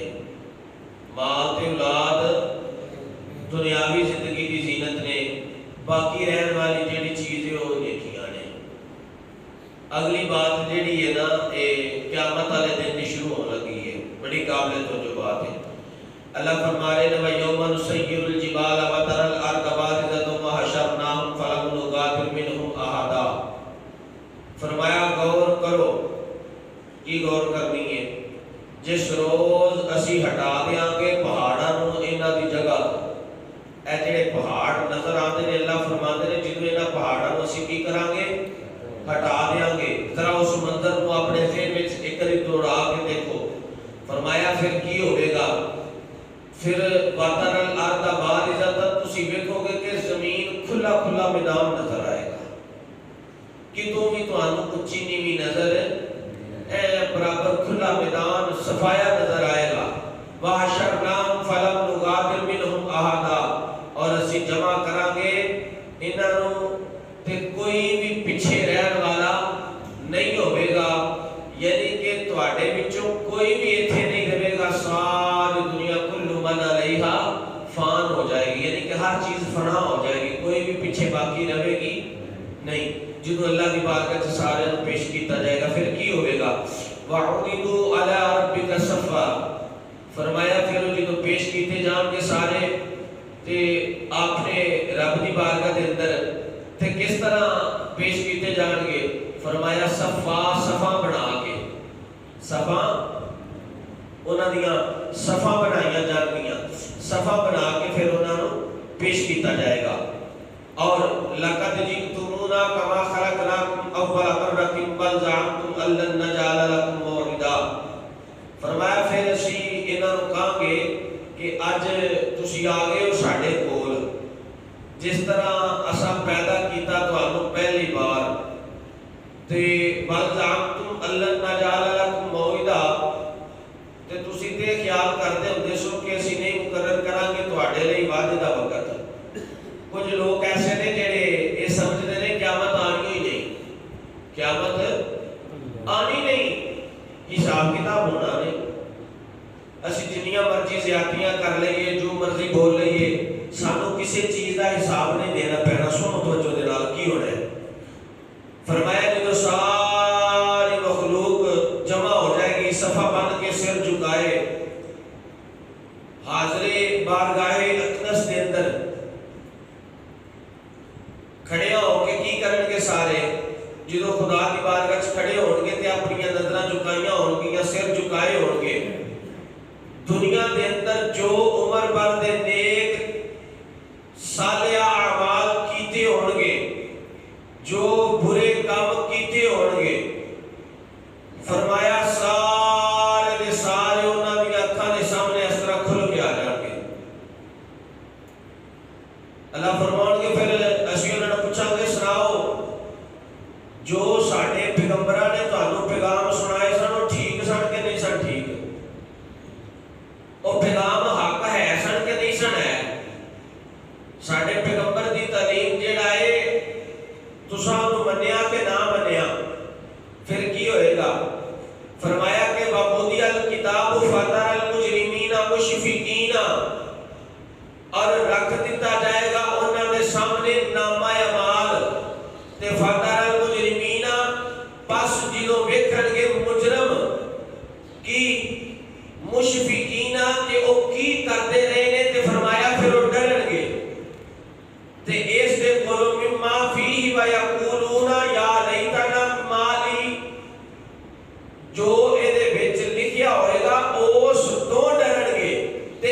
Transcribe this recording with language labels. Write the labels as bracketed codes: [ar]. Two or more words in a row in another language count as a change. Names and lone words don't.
[pa] مال تے اولاد دنیاوی زندگی دی زینت نے، باقی رہن والی جیڑی چیز ہے وہ نیکیاں نے۔ اگلی بات جیڑی ہے نا قیامت والے دن کی شروع ہونے لگی ہے، بڑی قابل توجہ بات ہے۔ [ur] اللہ فرما رہے ہیں [ar] وَيَوْمَ نُسَيِّرُ الْجِبَالَ وَتَرَى الْأَرْضَ بَارِزَةً وَحَشَرْنَاهُمْ فَلَمْ نُغَادِرْ مِنْهُمْ أَحَدًا۔ [pa] فرمایا غور کرو، کی غور کرنی ہے؟ جس روز اسی ہٹا دیاں گے پہاڑاں نوں انہاں دی جگہ تو اے جڑے پہاڑ نظر آتے ہیں اللہ فرماتے ہیں جدوں انہاں پہاڑاں نوں اسی کی کران گے؟ ہٹا دیاں گے۔ [ur] ذرا اس منظر کو اپنے ذہن وچ ایک بار دوڑا کے دیکھو۔ [pa] فرمایا پھر کی ہوے گا؟ پھر [ar] وَتَرَى الْأَرْضَ بَارِزَةً [pa] تسی ویکھو گے کہ زمین کھلا کھلا میدان نظر آئے گا، کتوں بھی تانوں اونچی نیوی نظر اے برابر کھلا میدان صفایا نظر آئے گا۔ [ar] وَحَشَرْنَاهُمْ فَلَمْ نُغَادِرْ مِنْهُمْ أَحَدًا، [pa] اور اسی جمع کران گے انہاں نوں تے کوئی بھی پیچھے رہن والا نہیں ہوے گا، یعنی کہ تواڈے وچوں کوئی بھی ایتھے نہیں رہے گا، ساری دنیا [ar] کل من علیہا فان [pa] ہو جائے گی، یعنی کہ ہر چیز فنا ہو جائے گی، کوئی بھی پیچھے باقی رہے گی نہیں۔ جدو اللہ کی بارگاہ سے سارے پیش کیتا جائے گا پھر کی ہوئے گا؟ [ar] وَعُرِضُوا عَلَىٰ رَبِّكَ صَفًّا، [pa] فرمایا پھر جدو پیش کیتے جان کے سارے تے آپ نے رب کی بارگاہ دے اندر تے کس طرح پیش کیتے جان گے؟ فرمایا صفا، صفا بنا کے، صفا انہاں دیاں صفا بنائیاں جان گیاں، صفا بنا کے پھر انہاں نوں پیش کیتا جائے گا۔ [ar] اور لَقَدْ جِئْتُمُونَا كَمَا خَلَقْنَاكُمْ أَوَّلَ مَرَّةٍ بَلْ زَعَمْتُمْ أَن لَّن نَّجْعَلَ لَكُم مَّوْعِدًا۔ [pa] فرمایا پھر اسی انہاں نوں کہاں گے کہ اج تسی آ گئے ہو ساڈے کول، جس طرح اساں پیدا کیتا تانوں پہلی بار، [ar] تے بَلْ زَعَمْتُمْ أَن لَّن نَّجْعَلَ لَكُم مَّوْعِدًا، [pa] تے تسی تے خیال کردے ہوندے سو کہ اسی نہیں مقرر کران گے تواڈے لئی وعدے دا وقت۔ [ur] کچھ لوگ ایسے نے جڑے یہ سمجھتے ہیں قیامت آنی ہی نہیں، قیامت آنی نہیں، حساب کتاب ہونا نہیں۔ [pa] اسی جنیاں مرضی زیادتیاں کر لئیے، جو مرضی بول لئیے، سانوں کسی چیز کا حساب نہیں دینا پینا۔ سنو توجہ دے نال کی ہونا ہے؟ فرمایا جدو ساری مخلوق جمع ہو جائے گی، صفحہ بن کے سر جھکائے حاضر بارگاہ اقدس دے اندر کھڑے ہو کے کی کرن گے سارے؟ جدو خدا کی بارگاہ وچ کھڑے ہون گے تے اپنی نظراں جھکائیاں ہون گیاں، سر جھکائے ہون گے۔ دنیا دے اندر جو عمر بھر دے نیک صالح اعمال کیتے ہون گے، جو برے کام کیتے ہون گے، فرمایا سارے دے سارے انہاں دی اکھاں دے سامنے اس طرح کھل کے آ جان گے۔ اللہ فرمان گے پھر اسی انہاں نے پوچھاں گے سناؤ جو ساڈے پیغمبراں نے تانوں پیغام سنائے سن وہ ٹھیک سن کہ نہیں سن ٹھیک؟ وہ پیغام حق ہے سن کہ نہیں سن ہے؟ ساڈے پیغمبر دی تعلیم جیڑا ہے تساں نوں منیا کہ نہ منیا؟ پھر کی ہوئے گا؟ فرمایا کہ [ar] وَوُضِعَ الْكِتَابُ فَتَرَى الْمُجْرِمِينَ مُشْفِقِينَ، [pa] اور رکھ دیتا جائے گا انہاں دے سامنے نامہ اعمال، [ar] تے فَتَرَى الْمُجْرِمِينَ، [pa] پس جدوں ویکھن گے مجرم کی مشفقین کہ او کی کردے رہے نے، تے فرمایا پھر وہ ڈرن گے تے اس دے کولو [ar] مما فیہ ویقولون یا لیتنا مالی، [pa] جو اے دے وچ لکھیا ہوئے گا اس تو ڈرن گے